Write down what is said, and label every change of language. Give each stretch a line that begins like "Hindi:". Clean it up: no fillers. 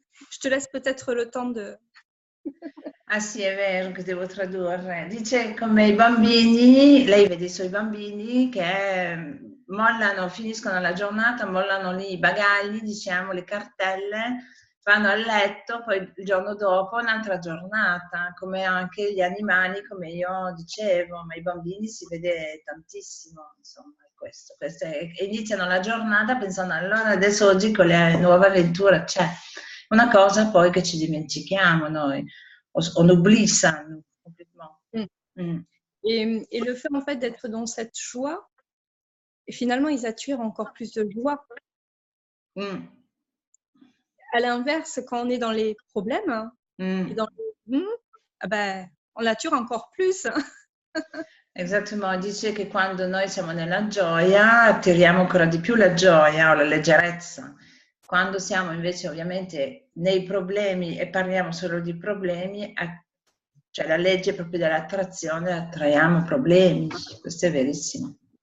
French: Je te laisse peut-être le temps de...
Italian: Ah sì, è vero che devo tradurre. Dice come i bambini, lei vede i suoi bambini che mollano, finiscono la giornata, mollano lì i bagagli, diciamo, le cartelle, vanno a letto, poi il giorno dopo un'altra giornata, come anche gli animali, come io dicevo, ma i bambini si vede tantissimo, insomma, questo iniziano la giornata pensando allora adesso oggi con le nuove avventure c'è una cosa poi che ci dimentichiamo noi.
French: On oublie ça complètement. Et le fait en fait d'être dans cette joie, et finalement ils attirent encore plus de joie. À l'inverse, quand on est dans les problèmes et dans les on l'attire encore plus.
Italian: Esattamente, dice che quando noi siamo nella gioia attiriamo ancora di più la gioia o la leggerezza. Quando siamo invece ovviamente nei problemi e parliamo solo di problemi, cioè la legge proprio dell'attrazione, attraiamo problemi, questo è verissimo.